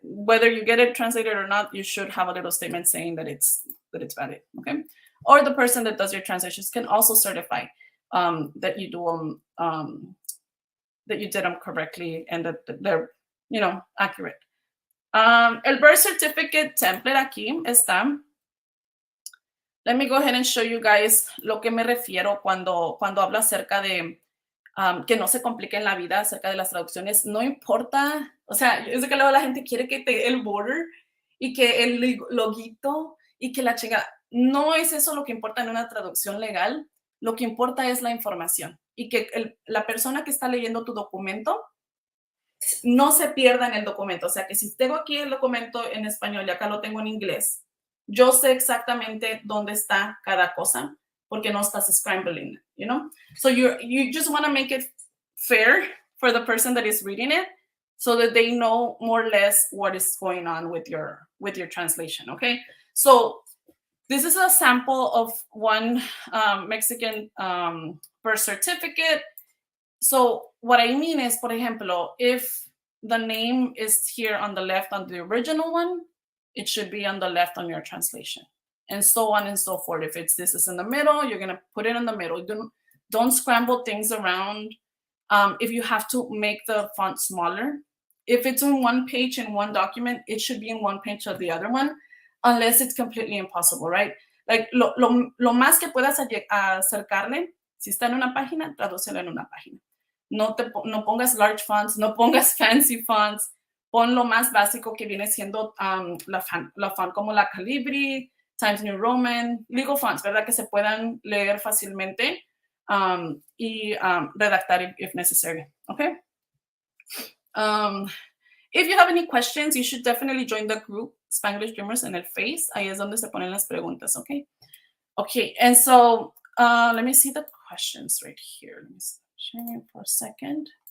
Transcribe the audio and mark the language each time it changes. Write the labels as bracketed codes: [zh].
[en] Whether you get it translated or not, you should have a little statement saying that it's valid, okay? or the person that does your translations can also certify that you do that you did them correctly and that they're, you know, accurate. [es] El birth certificate template aquí está. [en] Let me go ahead and show you guys [es] lo que me refiero cuando hablo acerca de que no se complique en la vida acerca de las traducciones. No importa, o sea, es que luego la gente quiere que te el border y que el loguito y que la chinga. No es eso lo que importa en una traducción legal. Lo que importa es la información y que la persona que está leyendo tu documento no se pierda en el documento. O sea, que si tengo aquí el documento en español y acá lo tengo en inglés, yo sé exactamente dónde está cada cosa porque no estás [en] scrambling, you know? So you just want to make it fair for the person that is reading it so that they know more or less what is going on with your translation, okay? So this is a sample of one Mexican birth certificate. So what I mean is, [es] por ejemplo, [en] if the name is here on the left on the original one, it should be on the left on your translation, and so on and so forth. If this is in the middle, you're gonna put it in the middle. Don't scramble things around. If you have to make the font smaller, if it's on one page in one document, it should be in one page of the other one, unless it's completely impossible, right? [es] Like lo más que puedas acercarle, si está en una página, tradúcelo en una página. No pongas large fonts, no pongas fancy fonts, pon lo más básico que viene siendo la font como la Calibri, Times New Roman, legal fonts, ¿verdad? Que se puedan leer fácilmente y redactar [en] if necessary, okay? If you have any questions, you should definitely join the group Spanglish Dreamers [es] en el Face. Ahí es donde se ponen las preguntas, okay? [en] Okay, and so let me see the questions right here. Let me stop sharing for a second.